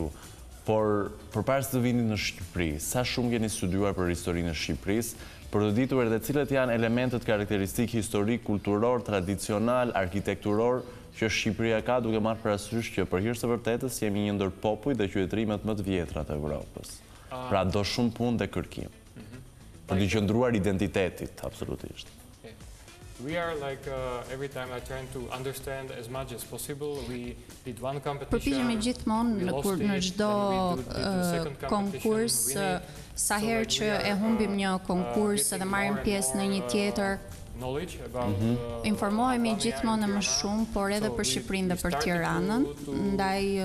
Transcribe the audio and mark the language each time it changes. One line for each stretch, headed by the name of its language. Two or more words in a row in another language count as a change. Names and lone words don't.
Albanian: Por përpara se të vini në Shqipëri, sa shumë keni studiuar për historinë e Shqipërisë, për të ditur edhe cilat janë elementet karakteristik historik, kulturor, tradicional, arkitekturor që Shqipëria ka, duke marrë parasysh që për hir të vërtetës jemi një ndër popujt dhe qytetrimet më të vjetra të Evropës. Pra do shumë punë dhe kërkim. Për të qëndruar identitetit, absolutisht.
English: We are like every time I try to understand as much as possible. We did one competition.
Albanian: Përpiqemi gjithmonë kur në çdo konkurs, sa herë që e humbim një konkurs edhe marrim pjesë në një tjetër, informohemi gjithmonë më shumë, por edhe për Shqipërinë dhe për Tiranën, ndaj